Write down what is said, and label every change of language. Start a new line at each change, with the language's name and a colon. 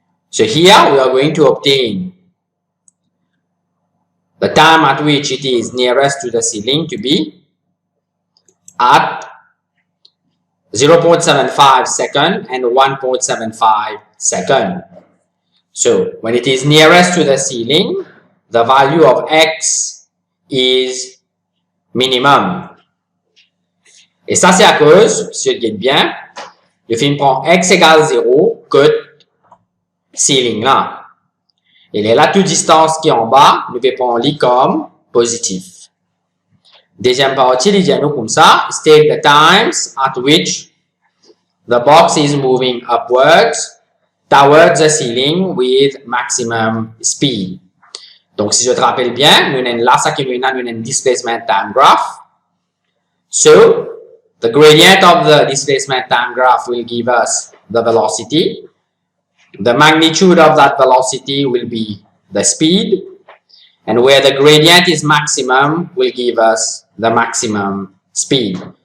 English: So here we are going to obtain the time at which it is nearest to the ceiling to be at 0.75 second and 1.75 second. So when it is nearest to the ceiling, the value of x is minimum.
French: Et ça c'est à cause, si tu regardes bien, le film prend x égale 0, cote ceiling là. Et là, toute distance qui est en bas, nous pouvons prendre li comme positif. Deuxième partie, il dit nous comme ça,
English: state the times at which the box is moving upwards towards the ceiling with maximum speed.
French: Donc, si je te rappelle bien, nous avons là, ça qui nous donne un displacement time graph.
English: So, the gradient of the displacement time graph will give us the velocity. The magnitude of that velocity will be the speed. And where the gradient is maximum will give us the maximum speed.